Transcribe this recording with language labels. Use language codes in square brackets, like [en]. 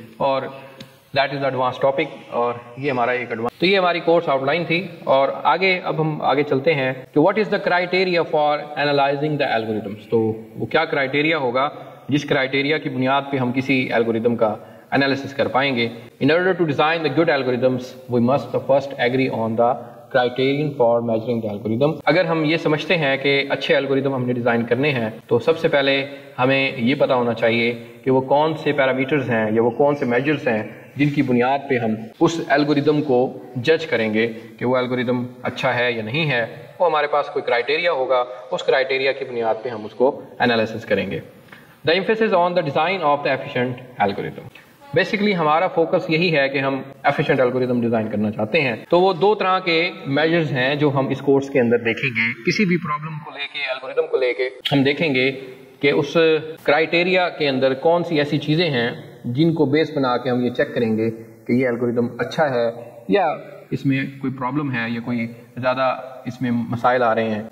[ur] اور [en] that is advance topic [ur] اور یہ ہمارا ایک ایڈوانس. تو یہ ہماری کورس آؤٹ لائن تھی اور اب ہم آگے چلتے ہیں کہ [en] What is the criteria for analysing the algorithms. [ur] تو وہ کیا کرائٹیریا ہوگا جس کرائٹیریا کی بنیاد پہ ہم کسی الگوریدم کا انالیسس کر پائیں گے. [en] In order to design the good algorithms we must first agree on the criterion for measuring the algorithm. [ur] اگر ہم یہ سمجھتے ہیں کہ اچھے الگوریدم ہم نے ڈیزائن کرنے ہیں تو سب سے پہلے ہمیں یہ پتا ہونا چاہیے کہ وہ کون سے پیرامیٹرز ہیں یا وہ کون سے میجرز ہیں جن کی بنیاد پہ ہم اس الگوریدم کو جج کریں گے کہ وہ الگوریدم اچھا ہے یا نہیں ہے. وہ ہمارے پاس کوئی کرائٹیریا ہوگا, اس کرائٹیریا کی بنیاد پہ ہم اس کو انالیسس کریں گے. [en] The emphasis on the design of the efficient algorithm. [ur] Basically ہمارا فوکس یہی ہے کہ ہم ایفیشینٹ الگوریدم ڈیزائن کرنا چاہتے ہیں. تو وہ دو طرح کے میجرز ہیں جو ہم اس کورس کے اندر دیکھیں گے. کسی بھی پرابلم کو لے کے, الگوریدم کو لے کے ہم دیکھیں گے کہ اس کرائٹیریا کے اندر کون سی ایسی چیزیں ہیں جن کو بیس بنا کے ہم یہ چیک کریں گے کہ یہ الگوریدم اچھا ہے یا اس میں کوئی پرابلم ہے یا کوئی زیادہ اس میں مسائل آ رہے ہیں.